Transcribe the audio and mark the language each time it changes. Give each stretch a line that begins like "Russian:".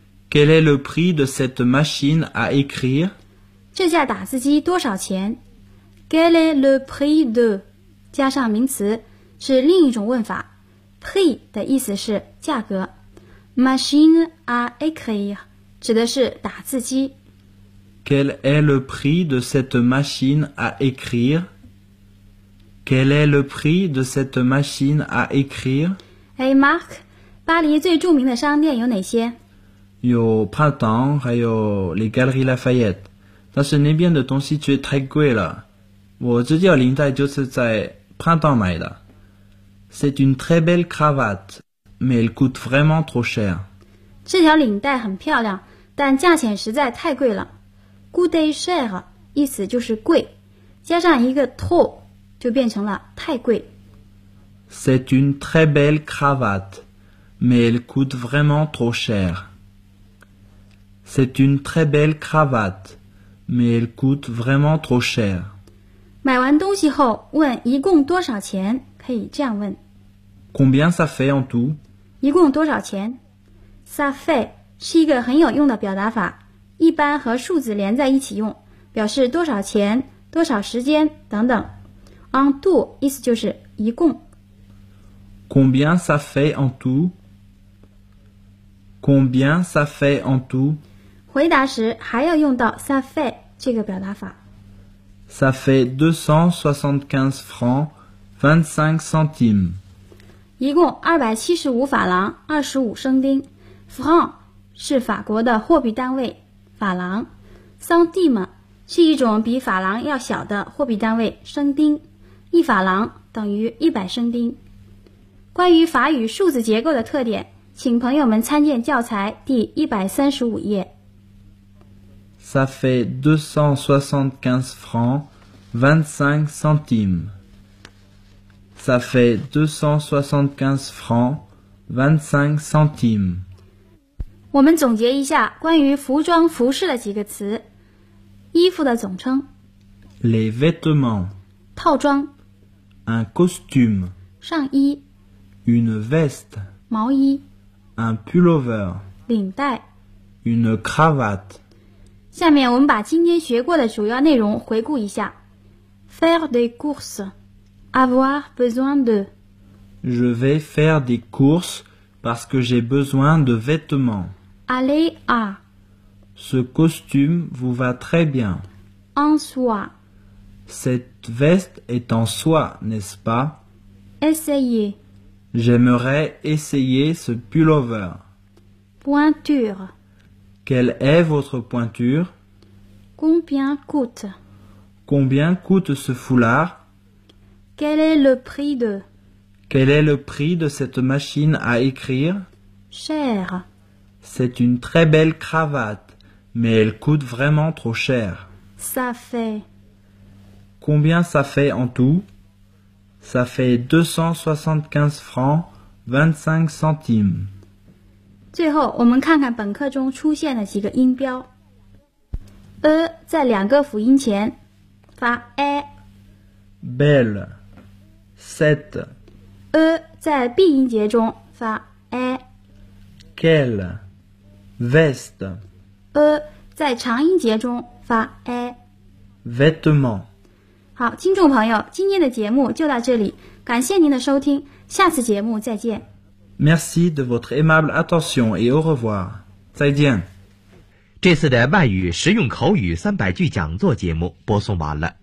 French: Quel est le prix de cette machine à écrire?
Chinese: 这架打字机多少钱 ？
French: Quel est le prix de
Chinese: 加上名词是另一种问法。 Prix 的意思是价格。
French: Machine à écrire
Chinese: 指的是打字机。
French: Quel est le prix de cette machine à écrire? Quel est le prix de cette machine à écrire?
Chinese: Hey Mark， 巴黎最著名的商店有哪些？有 printemps， 还有 les galeries Lafayette， 但是那边的东西却太贵了。我这条领带就是在 printemps 买的。
French: C'est une très belle cravate， mais elle coûte vraiment trop cher。
Chinese: 这条领带很漂亮，但价钱实在太贵了。
French: coûte cher
Chinese: 意思就是贵，加上一个 trop 就变成了太贵。
French: C'est une très belle cravate， mais elle coûte vraiment trop cher。 C'est une très belle cravate, mais elle coûte vraiment trop cher.
Chinese: 买完东西后问一共多少钱，可以这样问
French: ：Combien ça fait en tout？
Chinese: 一共多少钱 ？
French: Ça fait
Chinese: 是一个很有用的表达法，一般和数字连在一起用，表示多少钱、多少时间等等。
French: En tout
Chinese: 意思就是一共。
French: Combien ça fait en tout？ Combien ça fait en tout？
Chinese: 回答时还要用到
French: ça fait
Chinese: 这个表达法。
French: Ça fait 275 francs 25 centimes。
Chinese: 一共275法郎25升丁。 Franc 是法国的货币单位，法郎。 Centime 是一种比法郎要小的货币单位，升丁。一法郎等于100升丁。关于法语数字结构的特点，请朋友们参见教材第135页。
French: ça fait 275 francs 25 centimes. Ça fait 275 francs 25 centimes.
Chinese: 我们总结一下关于服装服饰的几个词。衣服的总称。
French: Les vêtements.
Chinese: 套装。
French: Un costume.
Chinese: 上衣。
French: Une veste.
Chinese: 毛衣。
French: Un pullover.
Chinese: 领带。
French: Une cravate.
Chinese: 下面我们把今天学过的主要内容回顾一下。
French: Faire des courses. Avoir besoin de. Je vais faire des courses parce que j'ai besoin de vêtements. Aller à. Ce costume vous va très bien. En soie. Cette veste est en soie, n'est-ce pas? Essayer. J'aimerais essayer ce pullover. Pointure. Quelle est votre pointure? Combien coûte? Combien coûte ce foulard? Quel est le prix de? Quel est le prix de cette machine à écrire? Cher. C'est une très belle cravate, mais elle coûte vraiment trop cher. Ça fait. Combien ça fait en tout? Ça fait 275 francs 25 centimes.
Chinese: 最后我们看看本课中出现的几个音标 E 在两个辅音前发 A
French: Belle Set
Chinese: E 在 B 音节中发 A
French: Quel Vest
Chinese: E 在长音节中发 A
French: Vêtement
Chinese: 好，听众朋友，今天的节目就到这里，感谢您的收听，下次节目再见。
French: Merci de votre aimable attention et au revoir.
Chinese: 再见。这次的外语实用口语300句讲座节目播送完